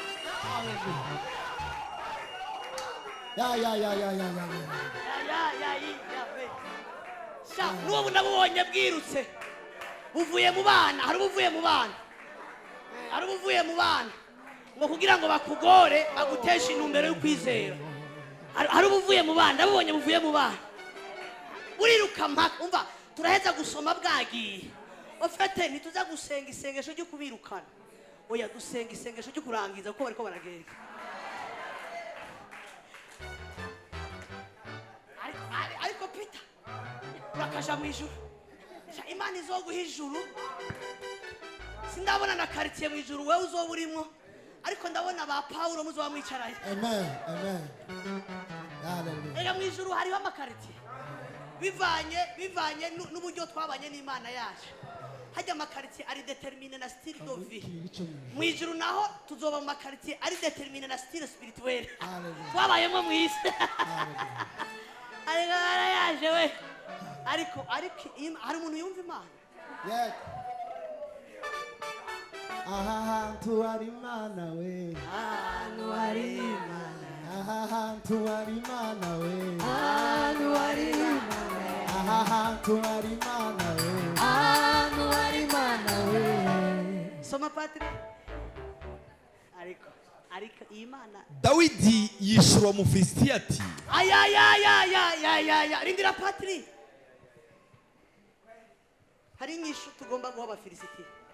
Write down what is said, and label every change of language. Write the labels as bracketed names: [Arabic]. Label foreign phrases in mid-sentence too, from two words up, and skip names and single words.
[Rundi] n'ubu nabubonye bwirutse buvuye mu bana hari ubuvuye mu bana ngo kugira ngo bakugore baguteshe intumbero yo kwizera hari ubuvuye mu bana nabubonye buvuye mu bana buriruka mpaka umva turaheza gusoma bwagiye ofete ntituza gusenga isengesho ryo kubirukana oya dusenga isengesho ryo kurangiza kuko bariko baragenda ariko Peter urakaja mu ijuru Imana izoguha ijuru sindabona na quartier mu ijuru wewe uzoba urimo ariko ndabona ba Pawulo muzo bamwicaranye. Amen. Amen. Hallelujah. Ega mu ijuru hariho amakaritiye bivanye n'uburyo twabanye n'Imana yacu. Hajya amakaritiye ari determine na [French] style de vie. [Rundi] Mu ijuru naho tuzoba mu makaritiye ari determine na [French] style spirituel. [Rundi] Twabayemo mu isi. Ariko arayaje we. Ariko hari umuntu yumva Imana. Yes. Aha hantu hari Imana we. Ahantu hari Imana. Aha hantu hari Imana we. Ahantu hari Imana. Aha hantu hari Imana we. Ahantu hari Imana we. Soma Patri. Ariko Imana. dawidi yishura umufilisitiya ati Aya. Rindira Patri. Hari inyishu tugomba guha abafilisitiya.